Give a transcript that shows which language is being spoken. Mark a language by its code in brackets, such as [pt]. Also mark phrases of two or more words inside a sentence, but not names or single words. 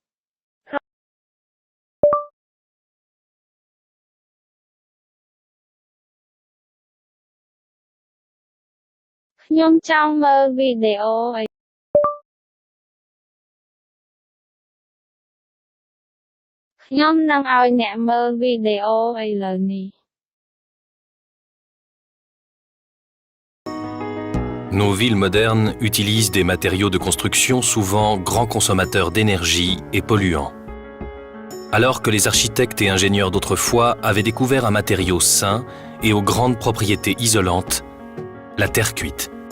[km] ខ្ញុំចង់មើលវីដេអូឯ ខ្ញុំនឹងឲ្យអ្នកមើលវីដេអូឥឡូវនេះ [fr] Nos villes modernes utilisent des matériaux de construction souvent grands consommateurs d'énergie et polluants. Alors que les architectes et ingénieurs d'autrefois avaient découvert un matériau sain et aux grandes propriétés isolantes, la terre cuite.